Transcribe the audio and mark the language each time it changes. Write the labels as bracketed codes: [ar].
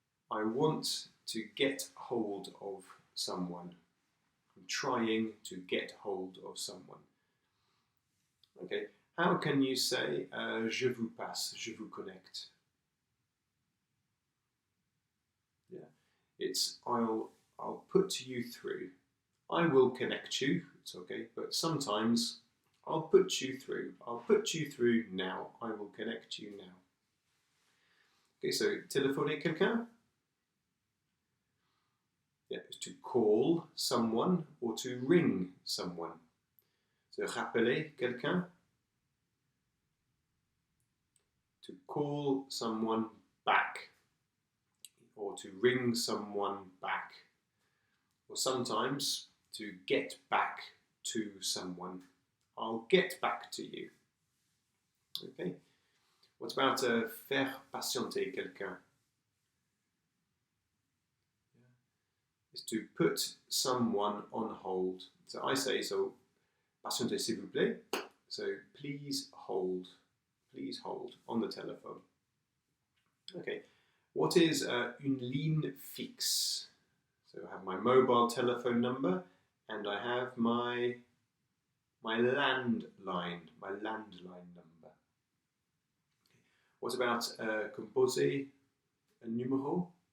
[en] I want to get hold of someone. I'm trying to get hold of someone. Okay, how can you say [fr] je vous passe, je vous connecte? [en] Yeah, it's I'll put you through. I will connect you, it's okay, but sometimes I'll put you through. I'll put you through now. I will connect you now. Okay, so [fr] téléphoner quelqu'un? [en] Yeah, it's to call someone or to ring someone. [fr] So rappeler quelqu'un. [en] To call someone back or to ring someone back. Or sometimes to get back to someone. I'll get back to you. Okay. What about [fr] faire patienter quelqu'un? [en] Is to put someone on hold. So I say, so [fr] patienter s'il vous plaît. [en] So please hold on the telephone. Okay, what is [fr] une ligne fixe? [en] So I have my mobile telephone number and I have my landline number. What about [fr] composer un numéro?